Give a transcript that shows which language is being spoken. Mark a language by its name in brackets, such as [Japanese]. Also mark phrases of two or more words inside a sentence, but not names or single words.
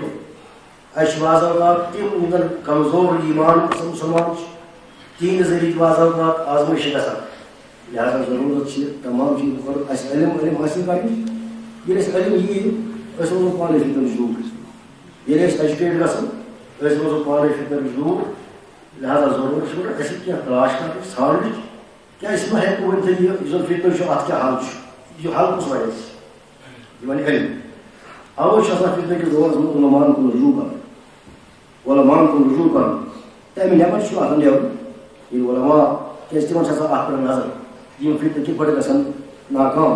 [Kashmiri] اَسہِ چھِ بعض اوقات تِم یِم زن کمزور ایٖمان مُسلمان چھِ تِہنٛدِ ذٔریعہٕ تہِ بعض اوقات آزمٲیش چھِ گژھان. لہذا ضروٗرت چھِ تمام چیٖز اَسہِ علم حٲصِل کَرنٕچ ییٚلہِ اَسہِ علم ییہِ أسۍ روزو پانَے فتنن نِش دوٗر. یہ ایجوکیٹ گھن روزو پانے فتنہ دور لہذا ضرورت چھُ اَسہِ کینٛہہ تلاش کرٕنۍ ژھانڈٕنۍ کیٛاہ أسۍ ما ہٮ۪کو ؤنِتھ یہِ یُس زَن فتنہٕ چھُ اَتھ کیٛاہ حل چھُ یہِ حل کُس وَنہِ اَسہِ یہِ وَنہِ علم اَوَے چھُ آسان فتنہٕ کِس دورس منٛز علماءن کُن رجوع کرُن علماءن کُن رجوع کرُن تَمہِ نٮ۪بر چھُ آسان نٮ۪بر ییٚلہِ علما کیٛازِ تِمن چھِ آسان اَتھ پٮ۪ٹھ نظر یِم فتنہٕ کِتھ پٲٹھۍ گژھن ناکام